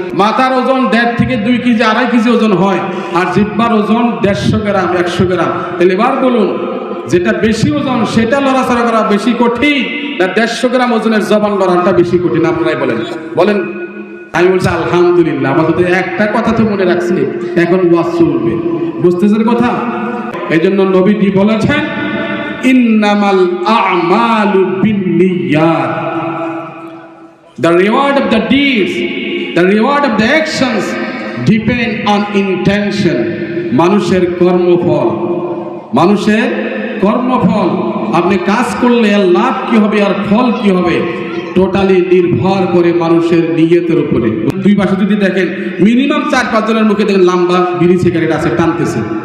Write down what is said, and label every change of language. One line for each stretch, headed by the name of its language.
Bangla: মাথার ওজন 1.5 থেকে 2 কেজি 2.5 কেজি ওজন হয়, আর জিহ্বার ওজন 150 গ্রাম 100 গ্রাম। তাহলে এবার বলুন, যেটা বেশি ওজন সেটা লড়াচড়া করা বেশি কঠিন, না 150 গ্রাম ওজনের জবান লড়াটা বেশি কঠিন? আপনারাই বলেন বলেন। আমি বলছি আলহামদুলিল্লাহ, আমাদের একটা কথা তো মনে রাখছি, এখন ওয়াজ চলবে, বুঝতেছেন কথা? এই জন্য নবীজি বলেছেন,
Arabic: ইন্নামাল আমালু বিন্নিয়াত,
English: the reward of the deeds, the reward of the actions depend on intention.
Bangla: মানুষের কর্মফল, মানুষের কর্মফল, আপনি কাজ করলে এর লাভ কি হবে আর ফল কি হবে, টোটালি নির্ভর করে মানুষের নিয়তের উপরে। দুই পাশে যদি দেখেন, মিনিমাম 4-5 জনের মুখে দেখেন লম্বা বিড়ি সিগারেট আছে, টানতেছে।